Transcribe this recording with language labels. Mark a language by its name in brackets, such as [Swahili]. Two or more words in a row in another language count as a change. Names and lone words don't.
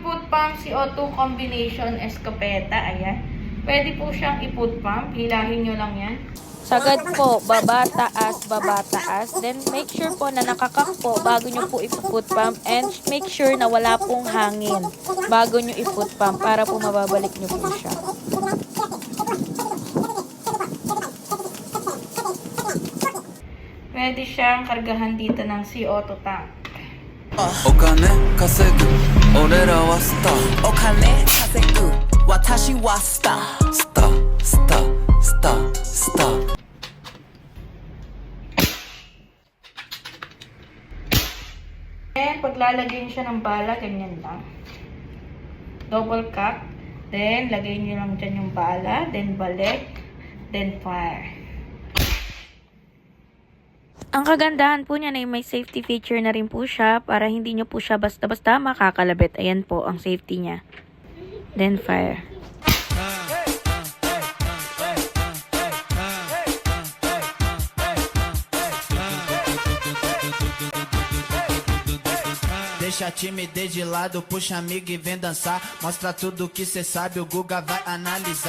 [English] pump CO2 combination escopeta. [Filipino] Ayan. Pwede po siyang i-foot pump. Hilahin nyo lang yan. Sagad po, baba, taas, baba, taas. Then, [English] make sure [Filipino] po na nakakak po bago nyo po i-foot pump. And [English] make sure [Filipino] na wala pong hangin bago nyo i-foot pump para po mababalik nyo po siya. Pwede siyang kargahan dito ng CO2 tank. [Japanese] お金稼ぐ俺らはスターお金稼ぐ私はスタースタースタースタースター [Filipino] And paglalagyan siya ng bala, ganyan lang. [English] Double cock. [Filipino] Then, lagay nyo lang dyan yung bala. Then, balik. Then, fire. Ang kagandahan po niya na may safety feature na rin po siya para hindi nyo po siya basta-basta makakalabit. Ayan po ang safety niya. [English] Then fire. [Portuguese] Deixa a timidez de lado, puxa amigo e vem dançar. Mostra tudo que cê sabe, o Guga vai analisar.